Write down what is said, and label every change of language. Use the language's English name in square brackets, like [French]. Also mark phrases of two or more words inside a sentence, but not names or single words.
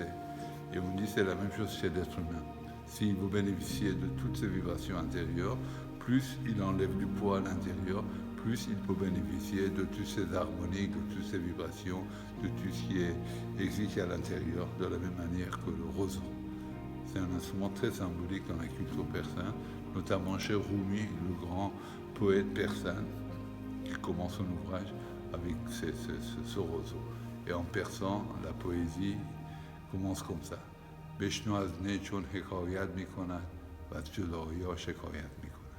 [French] Et on dit c'est la même chose chez l'être humain. S'il veut bénéficier de toutes ces vibrations intérieures, plus il enlève du poids à l'intérieur, plus il peut bénéficier de toutes ces harmoniques, de toutes ces vibrations, de tout ce qui existe à l'intérieur, de la même manière que le roseau. C'est un instrument très symbolique dans la culture persane, notamment chez Rumi, le grand poète persane, qui commence son ouvrage avec ce roseau. Et en persan, la poésie commence comme ça. [Persian] بشنو از نی چون حکایت میکند و از جدایی‌ها شکایت میکند.